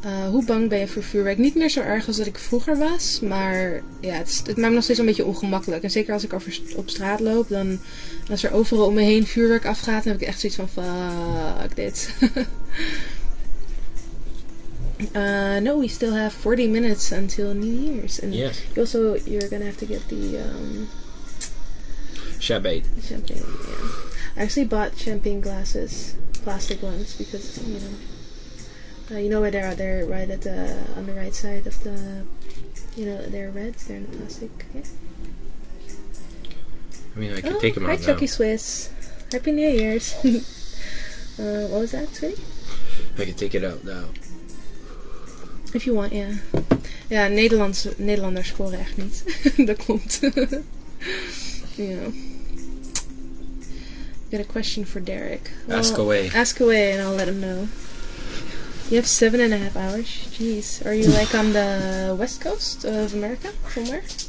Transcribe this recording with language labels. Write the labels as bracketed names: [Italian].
[Dutch] Hoe bang ben je voor vuurwerk? Niet meer zo erg als dat ik vroeger was. Maar ja, het maakt me nog steeds een beetje ongemakkelijk. En zeker als ik op straat loop, dan als er overal om me heen vuurwerk afgaat, dan heb ik echt zoiets van fuck dit. [English] No, we still have 40 minutes until New Year's. And yes. You're gonna have to get the champagne. Champagne, yeah. I actually bought champagne glasses, plastic ones, because you know where they are. They're right at on the right side of the, they're red. They're in the plastic. Yeah. I mean, I can take them out now. Hi, Chucky Swiss. Happy New Year's. What was that, sweetie? I can take it out now. If you want, yeah. [Dutch] Ja, Nederlanders scoren echt niet. Dat klopt. [English] Got a question for Derek. Well, ask away. Ask away and I'll let him know. You have 7.5 hours? Jeez. Are you like on the west coast of America? Somewhere?